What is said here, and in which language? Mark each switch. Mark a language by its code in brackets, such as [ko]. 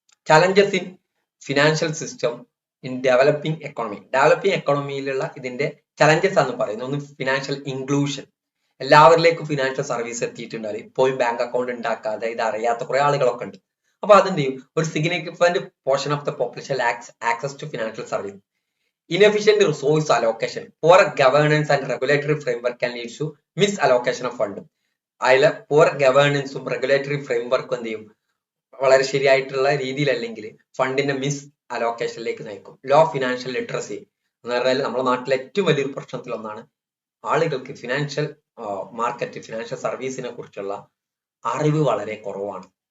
[en] Challenges in financial system in developing economy. [ml] Developing എക്കോണമിയിലുള്ള ഇതിന്റെ challenges ആണ് പറയുന്നത്. ഒന്ന് ഫിനാൻഷ്യൽ ഇൻക്ലൂഷൻ. എല്ലാവരിലേക്കും ഫിനാൻഷ്യൽ സർവീസ് എത്തിയിട്ടുണ്ടാവും. ഇപ്പോഴും ബാങ്ക് അക്കൗണ്ട് ഉണ്ടാക്കാതെ ഇത് അറിയാത്ത കുറെ ആളുകളൊക്കെ ഉണ്ട്. അപ്പൊ അതെന്ത് ചെയ്യും? ഒരു [en] Significant portion of the population lacks access to financial service. Inefficient resource allocation, poor governance and regulatory framework can lead to misallocation of fund. [ml] അതിൽ [en] poor governance [ml] ഉം [en] regulatory framework [ml] എന്ത് ചെയ്യും? വളരെ ശരിയായിട്ടുള്ള രീതിയിലല്ലെങ്കിൽ ഫണ്ടിന്റെ മിസ് അലോക്കേഷനിലേക്ക് നയിക്കും. ലോ ഫിനാൻഷ്യൽ ലിറ്ററസി എന്ന് പറഞ്ഞാൽ നമ്മുടെ നാട്ടിലെ ഏറ്റവും വലിയൊരു പ്രശ്നത്തിൽ ഒന്നാണ് ആളുകൾക്ക് ഫിനാൻഷ്യൽ മാർക്കറ്റ്, ഫിനാൻഷ്യൽ സർവീസിനെ കുറിച്ചുള്ള അറിവ് വളരെ കുറവാണ്.